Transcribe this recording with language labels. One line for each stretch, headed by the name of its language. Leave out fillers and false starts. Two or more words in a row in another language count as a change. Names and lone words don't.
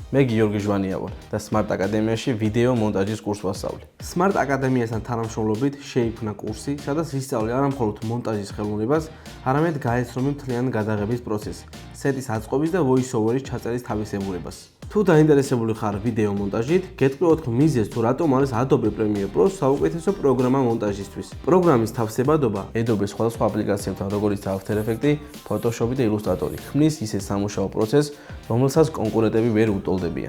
Georgian: მე გიორგი ჟვანია ვარ და Smart აკადემიაში ვიდეო მონტაჟის კურსს ვასწავლი. Smart აკადემიასთან თანამშრომლობით შეიქმნა კურსი, სადაც ვისწავლე არა მხოლოდ მონტაჟის ხელოვნებას, არამედ გაეცნობი მთლიანი გადაღების პროცესი, სეტის აწყობის და voice-over-ის ჩაწერის თავისებურებას. თუ დაინტერესებული ხარ ვიდეო მონტაჟით, გეტყვი 4 მიზეზს თუ რატომ არის Adobe Premiere Pro საუკეთესო პროგრამა მონტაჟისთვის. პროგრამის თავსებადობა Adobe სხვადასხვა აპლიკაციებთან, როგორიც After Effects, Photoshop და Illustrator, ქმნის ისე სამუშაო პროცესს, რომელსაც კონკურენტები ვერ უტოლდებიან.